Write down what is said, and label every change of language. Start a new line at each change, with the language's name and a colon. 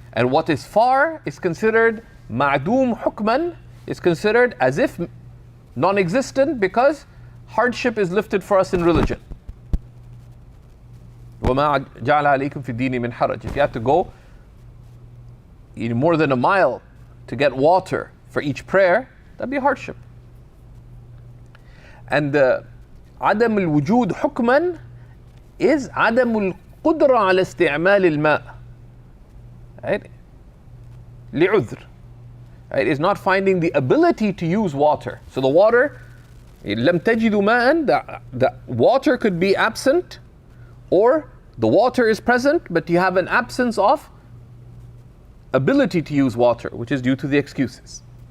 English: And what is far is considered ma'doom hukman, is considered as if non-existent, because hardship is lifted for us in religion.
Arabic: وَمَا جَعَلَ عَلَيْكُمْ فِي الدِّينِ مِنْ حَرَجٍ.
English: If you have to go more than a mile to get water for each prayer, that'd be a hardship. And
Arabic: عدم الوجود حكما
English: is
Arabic: عدم القدرة على استعمال الماء.
English: Right?
Arabic: لعذر.
English: Right? Is not finding the ability to use water. So the water,
Arabic: لم تجدوا ماء,
English: the water could be absent, or the water is present, but you have an absence of ability to use water, which is due to the excuses.